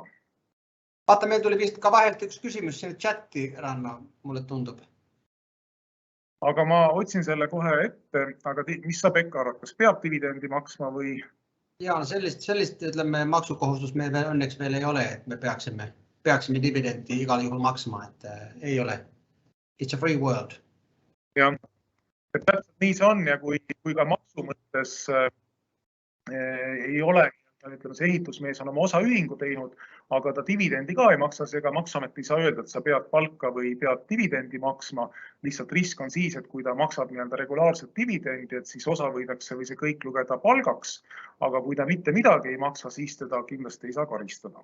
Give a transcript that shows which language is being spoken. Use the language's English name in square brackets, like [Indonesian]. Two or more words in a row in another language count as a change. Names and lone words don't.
[Estonian] Vaata, meil tuli vist ka vahelt üks küsimus selle chati, Ranno, mulle tundub. Aga ma otsin selle kohe ette, aga mis sa, Pekka, arvad, kas peab dividendi maksma või? Ja sellist ütleme, maksukohustus meil õnneks veel ei ole, et me peaksime dividendi igal juhul maksma, et ei ole. [English] It's a free world. [Estonian] Jah, et täpselt nii see on ja kui ka maksu mõttes ei ole, ütleme, see ehitusmees on oma osaühingu teinud, aga ta dividendi ka ei maksa, seega Maksuamet ei saa öelda, et sa pead palka või pead dividendi maksma. Lihtsalt risk on siis, et kui ta maksab regulaarset dividendi, et siis osa võidakse või see kõik lugeda palgaks, aga kui ta mitte midagi ei maksa, siis teda kindlasti ei saa karistada.